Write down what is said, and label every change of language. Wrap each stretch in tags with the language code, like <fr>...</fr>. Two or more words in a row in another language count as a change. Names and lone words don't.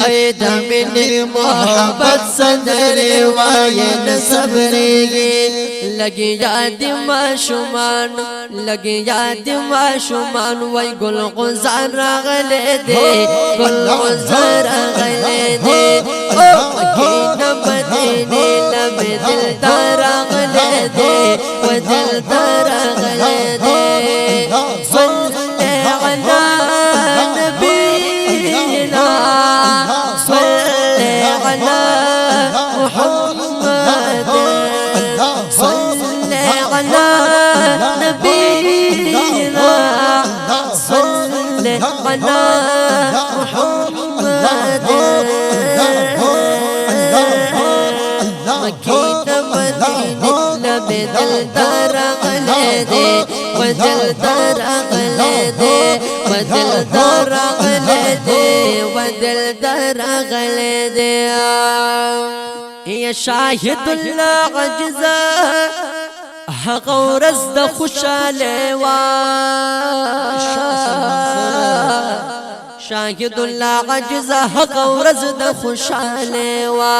<ps>د مینې محبت سندري وایي نه صبرېږي لګي یاد ماشومان لګي یاد ماشومان وای ګل غزار راغله دې ګل غزار راغله دې او کینه مدینه لمه دل راغله دې و دل راغله دې</ps> <ar>صلی علی نبینا صلی علی محمد صلی علی نبینا صلی علی محمد مکینه</ar> <ps>مدینه لمه دل راغله دې و دل راغله دې و دل راغله دې و دل راغله دې یا شاهد الله عجزا هغه ورځ د خوشاله وا شاهد الله عجزا هغه ورځ د خوشاله وا</ps>